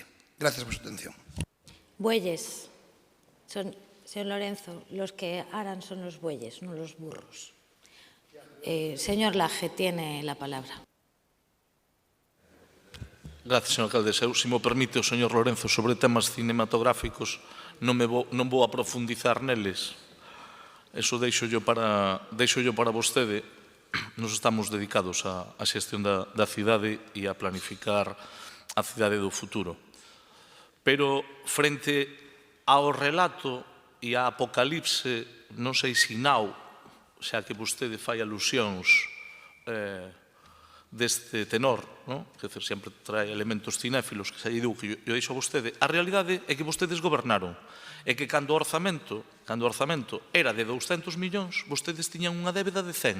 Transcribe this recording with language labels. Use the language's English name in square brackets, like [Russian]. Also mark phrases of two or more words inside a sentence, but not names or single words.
[Spanish] Gracias por su atención. Bueyes. Señor Lorenzo, los que aran son los bueyes, no los burros. Señor Laje, tiene la palabra. Gracias, señor alcaldesa. [Galician] Se me permite o señor Lorenzo sobre temas cinematográficos, non vou a profundizar neles. Eso deixo yo para vostede. Nos estamos dedicados á xestión da cidade e a planificar a cidade do futuro. Pero frente ao relato e a apocalipse, non sei se now, xa que vostede fai alusións deste tenor, que sempre trae elementos cinéfilos, que xa lle digo que eu deixo a vostede, a realidade é que vostedes gobernaron, e que cando o orzamento era de 200 millóns, vostedes tiñan unha débeda de 100.